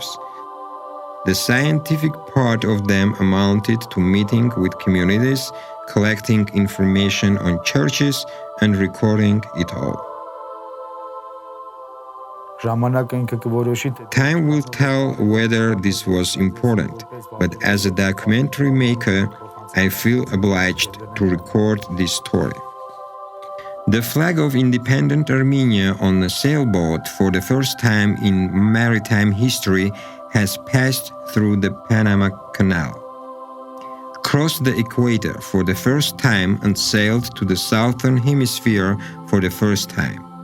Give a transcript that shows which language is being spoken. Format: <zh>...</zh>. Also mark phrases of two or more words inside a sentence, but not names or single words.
<en>The scientific part of them amounted to meeting with communities, collecting information on churches, and recording it all.</en> <hy>Ժամանակը ինքը կորոշի թե</hy> <en>Time will tell whether this was important, but as a documentary maker, I feel obliged to record this story. The flag of independent Armenia on a sailboat for the first time in maritime history has passed through the Panama Canal, crossed the equator for the first time and sailed to the southern hemisphere for the first time.</en>